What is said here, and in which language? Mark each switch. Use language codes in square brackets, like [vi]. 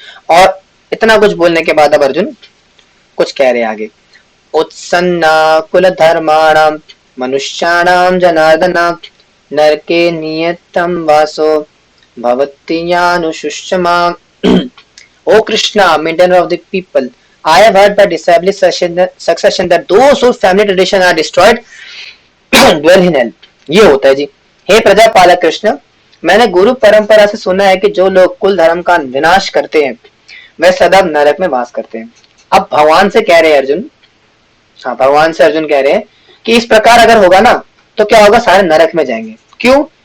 [hi] और इतना कुछ बोलने के बाद अब अर्जुन कुछ कह रहे आगे, [sa] उत्सन्ना कुल धर्माणाम मनुष्याणाम जनार्दन नरके नियतम वासो भवत्यानुशुष्मा। [en] O Krishna, maintainer of the people, I have heard by established succession that those whose family tradition are destroyed dwell in hell। [hi] ये होता है जी। हे प्रजापालक कृष्ण, मैंने गुरु परंपरा से सुना है कि जो लोग कुल धर्म का विनाश करते हैं वे सदा नरक में वास करते हैं। अब भगवान से कह रहे हैं अर्जुन, हाँ भगवान से अर्जुन कह रहे हैं कि इस प्रकार अगर होगा ना तो क्या होगा, सारे नरक में जाएंगे। क्यों?